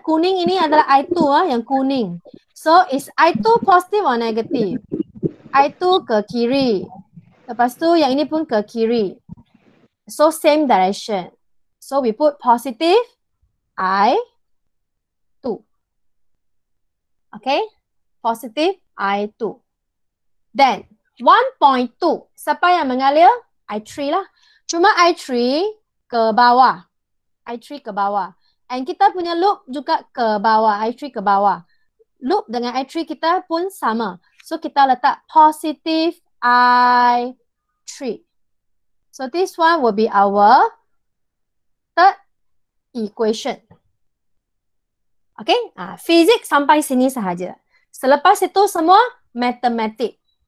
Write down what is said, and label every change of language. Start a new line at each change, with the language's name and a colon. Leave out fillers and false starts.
Malay: Kuning ini adalah I2 yang kuning.
English: So, is I2 positive or negative?
Malay: I2 ke kiri. Lepas tu yang ini pun ke kiri.
English: So, same direction. So, we put positive I2. Okay? Positive I2. Then,
Malay: 1.2. Siapa yang mengalir? I3 lah. Cuma I3 ke bawah. I3 ke bawah. And kita punya loop juga ke bawah. I3 ke bawah. Loop dengan I3 kita pun sama. So, kita letak positive I3.
English: So, this one will be our third equation.
Malay: Okay? Fizik sampai sini sahaja. Selepas itu semua matematik.